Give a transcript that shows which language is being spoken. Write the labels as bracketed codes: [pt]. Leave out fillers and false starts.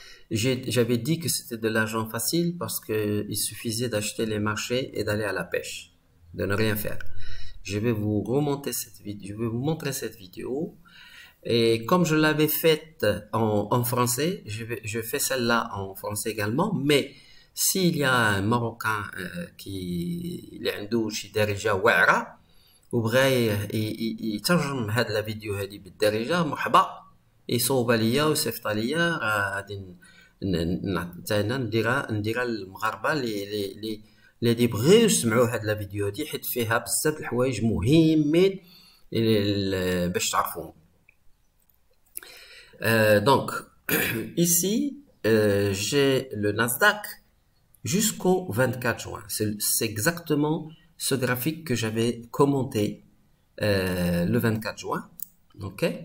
[fr] J'avais dit que c'était de l'argent facile parce que il suffisait d'acheter les marchés et d'aller à la pêche, de ne rien faire. Je vais vous remonter cette vidéo, je vais vous montrer cette vidéo. Et comme je l'avais faite en français, je fais celle-là en français également. Mais s'il y a un Marocain qui [ar] اللي عنده شي دارجة واعرة وبغى يترجم هاد لا فيديو هادي بالدارجة مرحبا يصوبها ليا ويصيفطها ليا غادي حتى نديرها للمغاربة اللي يبغيو يسمعوا هاد لا فيديو هادي حيت فيها بزاف الحوايج مهمين باش تعرفوهم. [fr] Donc, ici, j'ai le Nasdaq jusqu'au 24 juin. C'est exactement ce graphique que j'avais commenté le 24 juin. OK?